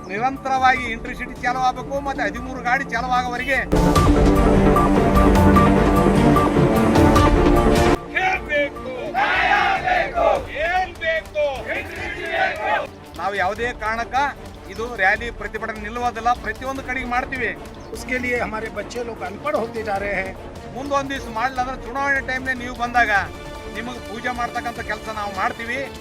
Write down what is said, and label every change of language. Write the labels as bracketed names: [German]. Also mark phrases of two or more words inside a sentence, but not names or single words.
[Kannada] ನಿರಂತರವಾಗಿ ಇಂಟರ್ಸಿಟಿ ಚಾಲೂ ಆಗಬೇಕು ಮತ್ತೆ 13 ಗಾಡಿ ಚಾಲೂ ಆಗೋವರೆಗೆ ನಾವು ಯಾವುದೇ ಕಾರಣಕ್ಕ ಇದು ರ್ಯಾಲಿ ಪ್ರತಿಭಟನೆ ನಿಲ್ಲುವುದಿಲ್ಲ, ಪ್ರತಿಯೊಂದು ಕಡೆಗೆ ಮಾಡ್ತೀವಿ. [Hindi] उसके लिए हमारे बच्चे लोग अनपढ़ होते जा रहे हैं. [Kannada] ಮುಂದೊಂದು ದಿವಸ ಮಾಡಲಿಲ್ಲ ಅಂದ್ರೆ ಚುನಾವಣೆ ಟೈಮ್ನೇ ನೀವು ಬಂದಾಗ ನಿಮಗೆ ಪೂಜೆ ಮಾಡ್ತಕ್ಕಂಥ ಕೆಲಸ ನಾವು ಮಾಡ್ತೀವಿ.